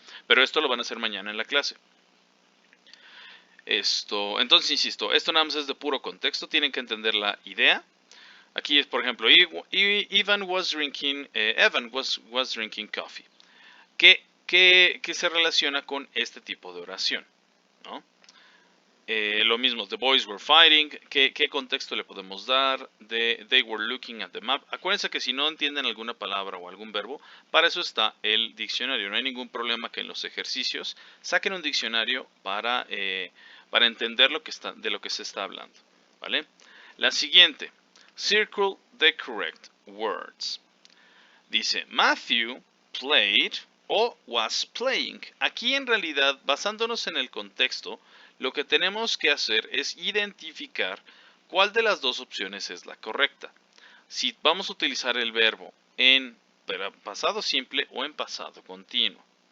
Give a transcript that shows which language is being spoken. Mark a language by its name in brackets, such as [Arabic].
[Spanish] Pero esto lo van a hacer mañana en la clase. Entonces, insisto, esto nada más es de puro contexto, tienen que entender la idea. Aquí es, por ejemplo, [English] Evan was drinking coffee. [Spanish] ¿Qué se relaciona con este tipo de oración? ¿No? Lo mismo, [English] the boys were fighting. [Spanish] ¿Qué contexto le podemos dar? [English] They were looking at the map. [Spanish] Acuérdense que si no entienden alguna palabra o algún verbo, para eso está el diccionario. No hay ningún problema que en los ejercicios saquen un diccionario para entender de lo que se está hablando, ¿vale? La siguiente, [English] circle the correct words. [Spanish] Dice, [English] Matthew played o was playing. [Spanish] Aquí en realidad, basándonos en el contexto, lo que tenemos que hacer es identificar cuál de las dos opciones es la correcta. Si vamos a utilizar el verbo en pasado simple o en pasado continuo.